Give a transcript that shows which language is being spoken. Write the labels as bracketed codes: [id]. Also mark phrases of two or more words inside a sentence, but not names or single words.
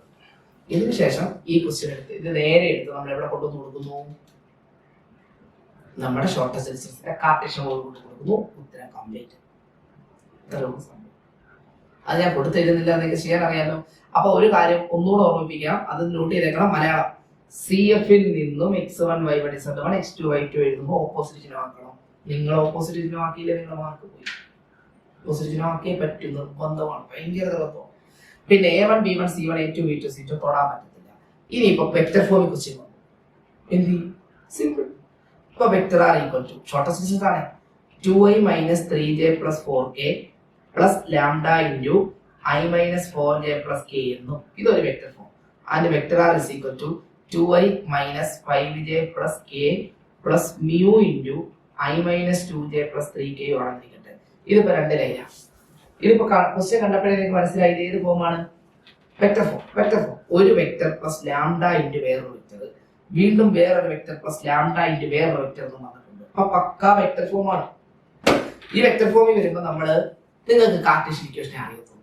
[ml] ഇതിനു ശേഷം ഈ ക്വസ്റ്റ്യൻ എടുത്ത് ഇത് നേരെ എടുത്ത് നമ്മൾ എവിടെ കൊണ്ടുവന്ന് കൊടുക്കുന്നു? നമ്മുടെ [en] shortest distance cartesian form [ml] കൊണ്ട് കൊടുക്കുന്നു. ഉത്തരം കംപ്ലീറ്റ്. അത് ഞാൻ കൊടുത്തിരുന്നില്ല, നിങ്ങൾക്ക് ചെയ്യാൻ അറിയാലോ. അപ്പൊ ഒരു കാര്യം ഒന്നുകൂടെ ഓർമ്മിപ്പിക്കാം, അത് നോട്ട് ചെയ്തേക്കണം. മലയാളം സി എഫിൽ നിന്നും x1 y1 z1 x2 y2 എഴുതുമ്പോൾ ഓപ്പോസിറ്റ് ചിഹ്നമാക്കണം. നിങ്ങൾ ഓപ്പോസിറ്റ് ചിഹ്നമാക്കിയില്ലേ നിങ്ങൾ മാർക്ക് പോയി. ഓപ്പോസിറ്റ് ചിഹ്നമാക്കിയേ പറ്റും, നിർബന്ധമാണ്, ഭയങ്കര നിർബന്ധമാണ്. പിന്നെ a1 b1 c1 a2 b2 c2 തൊടാൻ പറ്റത്തില്ല. ഇനിയിപ്പോ [en] vector form question [ml] എന്ത് സിമ്പിൾ. [en] ഇപ്പൊ vector r equal to shortest distance ആണ് 2i minus 3j plus 4k plus lambda into I minus 4j plus k [ml] എന്നും ഇതൊരു [en] vector form. and vector r is equal to 2i minus 5j plus k plus mu into I minus 2j plus 3k ആണെന്നിരിക്കട്ടെ. [ml] ഇതിപ്പോ രണ്ട് ലൈനാണ്. ഇതിപ്പോ ക്വസ്റ്റ്യൻ കണ്ടപ്പോഴേ നിങ്ങൾക്ക് മനസ്സിലായി ഇത് ഏത് ഫോമാണ്? [en] vector form. [ml] ഒരു [en] vector plus lambda into [ml] വേറൊരു വെക്ടർ, വീണ്ടും വേറൊരു [en] vector plus lambda into [ml] വേറൊരു വെക്ടർ എന്ന് പറഞ്ഞിട്ടുണ്ട്. അപ്പൊ പക്കാ [en] vector form. [ml] ഈ [en] vector form [ml] വരുമ്പോൾ നമ്മള് നിങ്ങൾക്ക് [en] cartesian equation [ml] അറിയത്തുള്ളൂ.